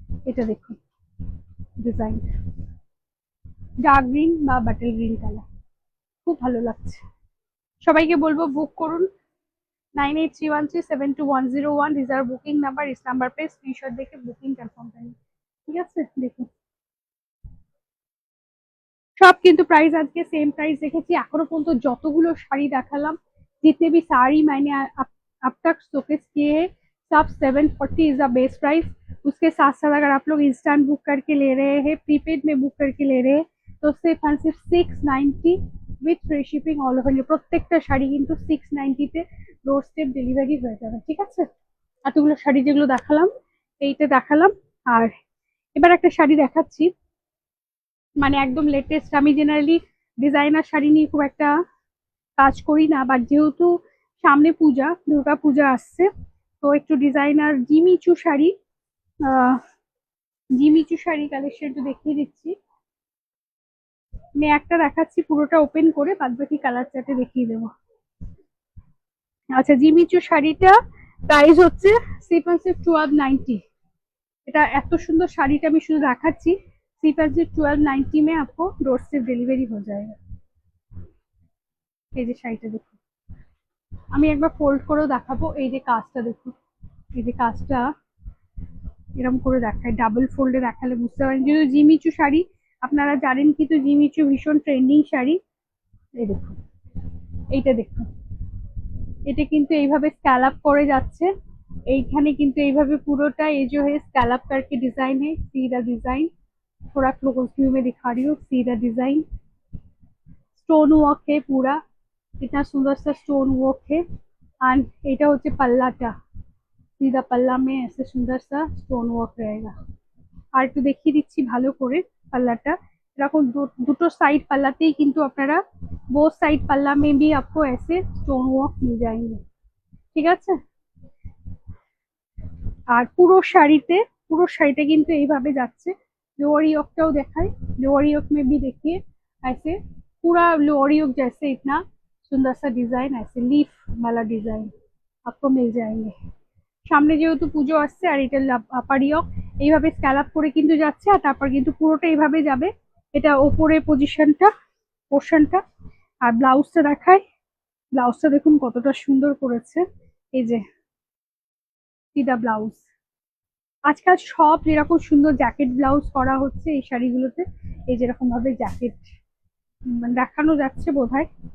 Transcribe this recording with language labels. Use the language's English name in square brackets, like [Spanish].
[Bangla] এটা দেখুন design, dark green বা বাটল গ্রিন কালার, খুব ভালো লাগছে। সবাইকে বলবো বুক করুন। 9831372101 রিজার্ভ বুকিং নাম্বার। इस নাম্বার पे স্ক্রিনশট দেখে বুকিং কনফার্ম করেন। ঠিক আছে, দেখুন সব কিন্তু প্রাইস আজকে সেম প্রাইস রেখেছি। এখনো পর্যন্ত যতগুলো শাড়ি দেখালাম, [Hindi] जितने भी साड़ी मैंने अब तक शोकेस किए हैं, सब 740 इज द बेस्ट प्राइस। उसके साथ साथ अगर आप लोग इंस्टेंट बुक करके ले रहे हैं, प्रीपेड में बुक करके ले रहे हैं, तो सिर्फ एंड सिर्फ 690 [English] With free shipping all over India. [Bangla] প্রত্যেকটা শাড়ি কিন্তু 690 তে ডোর স্টেপ ডেলিভারি হয়ে যাবে। ঠিক আছে, এতগুলো শাড়ি যেগুলো দেখালাম, এইটা দেখালাম। আর এবার একটা শাড়ি দেখাচ্ছি, মানে একদম লেটেস্ট। আমি জেনারেলি ডিজাইনার শাড়ি নিয়ে খুব একটা কাজ করি না, বাট যেহেতু সামনে পূজা, দুর্গা পূজা আসছে, তো একটু designer Jimmy Choo sari, Jimmy Choo sari collection একটু দেখিয়ে দিচ্ছি। আমি একটা দেখাচ্ছি পুরোটা ওপেন করে, বাদ বাকি কালার চার্টে দেখিয়ে দেবো। আচ্ছা, জিমিচু শাড়িটা প্রাইস হচ্ছে सिर्फ 1290। এটা এত সুন্দর শাড়িটা আমি শুধু দেখাচ্ছি। [Hindi] सिर्फ 1290 में आपको डोर स्टेप डिलीवरी हो जाएगा। [Bangla] এই যে শাড়িটা দেখুন, আমি একবার ফোল্ড করেও দেখাবো। এই যে কাজটা দেখুন, এই যে কাজটা এরকম করে দেখায়, ডাবল ফোল্ডে দেখালে বুঝতে পারেন। যেহেতু জিমিচু শাড়ি আপনারা জানেন, কিন্তু জিমিচু ভীষণ ট্রেন্ডিং শাড়ি। এই দেখুন, এইটা দেখুন, এটা কিন্তু এইভাবে স্ক্যালআপ করে যাচ্ছে। এইখানে কিন্তু এইভাবে পুরোটা [Hindi] ये जो है स्कैलअप करके डिजाइन है। सीधा डिजाइन थोड़ा क्लोज व्यू में दिखा रही हूँ। सीधा डिजाइन, स्टोन वर्क है पूरा, इतना सुंदर सा स्टोन वर्क है। एंड [Bangla] এটা হচ্ছে পাল্লাটা, [Hindi] सीधा पल्ला में ऐसे सुंदर सा स्टोन वर्क रहेगा। [Bangla] আর একটু দেখিয়ে দিচ্ছি ভালো করে পাল্লাটা। এরকম দুটো সাইড পাল্লাতেই কিন্তু আপনারা [Hindi] बोथ साइड पल्ला में भी आपको ऐसे स्टोन वर्क मिल जाएंगे। [Bangla] ঠিক আছে, আর পুরো শাড়িতে কিন্তু এইভাবে যাচ্ছে। [Hindi] लोअर योकটাও দেখাই, लोअर योक में भी देखिए ऐसे पूरा लोअर योक जैसे इतना सुंदर सा डिजाइन, ऐसे लीफ वाला डिजाइन आपको मिल जाएंगे। [Bangla] সামনে যেহেতু পুজো আসছে, আর এটা আপার ইয়ক এইভাবে স্ক্যালআপ করে কিন্তু যাচ্ছে, আর তারপর কিন্তু পুরোটা এইভাবে যাবে। এটা ওপরে পোর্শনটা। আর ব্লাউজটা দেখাই, ব্লাউজটা দেখুন কতটা সুন্দর করেছে। এই যে সিধা ব্লাউজ, আজকাল সব যেরকম সুন্দর জ্যাকেট ব্লাউজ করা হচ্ছে এই শাড়িগুলোতে, এই যেরকম ভাবে জ্যাকেট দেখানো যাচ্ছে বোধহয়।